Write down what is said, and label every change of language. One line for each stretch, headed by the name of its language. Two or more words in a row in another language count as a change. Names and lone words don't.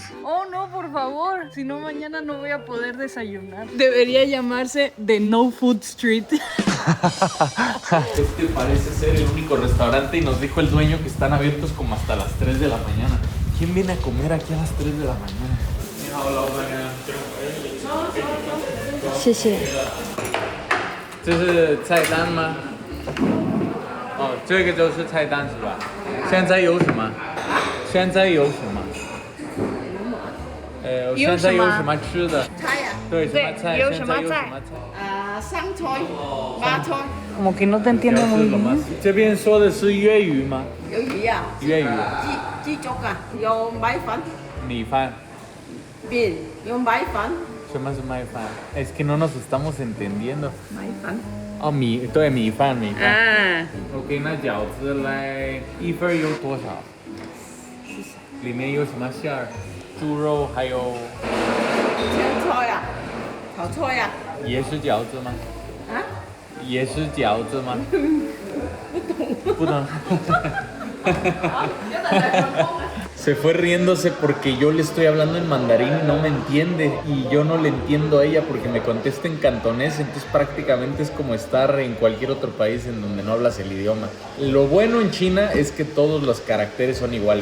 Spanish: Oh, no, por favor. Si no, mañana no voy a poder desayunar. Debería llamarse The No Food Street. Este parece ser el único restaurante y nos dijo el dueño que están abiertos como hasta las 3 de la mañana. ¿Quién viene a comer aquí a las 3 de la mañana?
Chinese: 谢谢。这是菜单吗？哦，这个就是菜单是吧？现在有什么？现在有什么？现在有什么吃的？菜呀，对，什么菜？有什么菜？现在有什么菜？三菜、八菜，
Spanish: Como que no te entiendo muy bien.
Chinese: 这边说的是粤语吗？有鱼啊，粤语，鸡粥啊，有米粉、米饭。面，有米粉，什么是麦饭
Spanish: ？Es que no nos estamos entendiendo.
Chinese: 米粉。哦，对，米饭。啊， OK， 那饺子来一份有多少？里面有什么馅儿？猪肉还有青菜啊，炒菜啊。也是饺子吗？啊？也是饺子吗？不懂。
Spanish: Se fue riéndose porque yo le estoy hablando en mandarín y no me entiende. Y yo no le entiendo a ella porque me contesta en cantonés. Entonces prácticamente es como estar en cualquier otro país en donde no hablas el idioma. Lo bueno en China es que todos los caracteres son iguales.